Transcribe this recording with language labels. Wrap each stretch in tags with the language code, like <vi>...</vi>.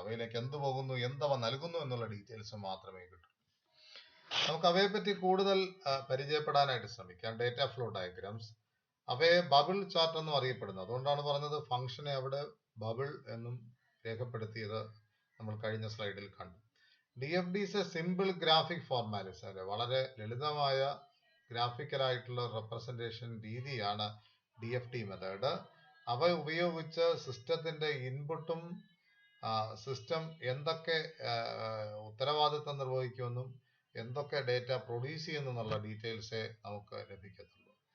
<ml>അവയിലേക്ക് എന്ത് പോകുന്നു, എന്തവ നൽകുന്നു എന്നുള്ള ഡീറ്റെയിൽസ് മാത്രമേ കിട്ടൂ. നമുക്ക് അവയെ പറ്റി കൂടുതൽ പരിചയപ്പെടാനായിട്ട് ശ്രമിക്കാം. ഡേറ്റ ഫ്ലോ ഡയഗ്രാംസ്, അവയെ ബബിൾ ചാർട്ട് എന്നും അറിയപ്പെടുന്നു. അതുകൊണ്ടാണ് പറഞ്ഞത് ഫംഗ്ഷനെ അവിടെ ബബിൾ എന്നും രേഖപ്പെടുത്തിയത് നമ്മൾ കഴിഞ്ഞ സ്ലൈഡിൽ കണ്ടു.</ml> <en>DFD is a simple graphic formality.</en> <ml>വളരെ ലളിതമായ ഗ്രാഫിക്കൽ ആയിട്ടുള്ള റെപ്രസെന്റേഷൻ രീതിയാണ് DFD മെത്തേഡ്. അവ ഉപയോഗിച്ച് സിസ്റ്റത്തിന്റെ ഇൻപുട്ടും സിസ്റ്റം എന്തൊക്കെ ഉത്തരവാദിത്തം നിർവഹിക്കുമെന്നും എന്തൊക്കെ ഡേറ്റ പ്രൊഡ്യൂസ് ചെയ്യുന്നുള്ള ഡീറ്റെയിൽസേ നമുക്ക് ലഭിക്കത്തുള്ളൂ.</ml>